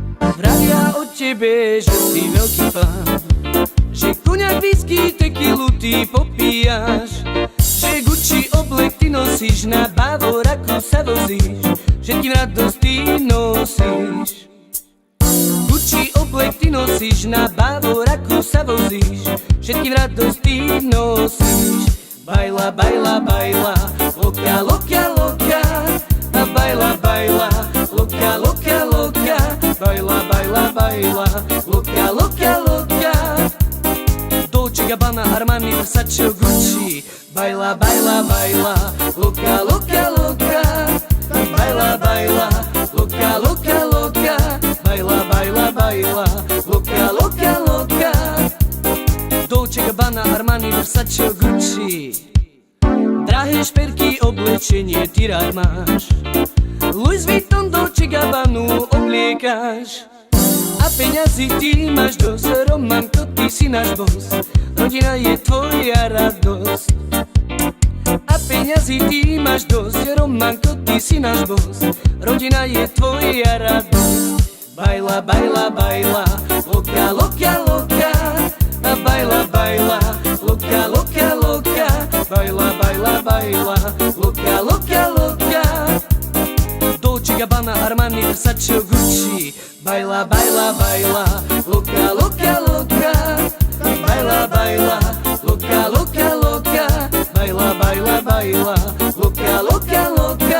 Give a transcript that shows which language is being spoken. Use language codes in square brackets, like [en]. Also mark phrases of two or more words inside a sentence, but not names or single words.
[sk] Vravia o tebe, že si veľký pán, že kuňak, whisky, tequilu ty popíjaš, že Gucci oblek ty nosíš, na Bavoraku sa vozíš, že ti v radosti nosíš. Gucci oblek ty nosíš, na Bavoraku sa vozíš, že ti v radosti nosíš. [es] Baila, baila, baila, loka, loka, loka, a baila, baila, loka, loka, loka, baila, baila, baila, loka, loka, loka. Dolce Gabbana, Armani, Versace, Gucci. Baila, baila, baila, loka, loka, loka, baila, baila, loka, loka, loka, baila, baila, baila, loka, loka, loka. Dolce Gabbana, Armani, Versace, Gucci. [sk] Drahé šperky, oblečenie ty rád máš, Louis Vuitton, Dolce Gabbanu obliekaš. A peňazí ty máš dosť, Romanko, ty si náš boss, rodina je tvoja radosť. A peňazí ty máš dosť, Romanko, ty si náš boss, rodina je tvoja radosť. [es] Baila, baila, baila, loka, loka, loka, a baila, baila, loka, loka, loka, baila, baila, baila, loka, loka, loka. Dolce Gabbana, Armani, Versace, Gucci. Baila, baila, baila, loka, loka, loka, baila, baila, loka, loka, loka, baila, baila, baila, loka, loka, loka.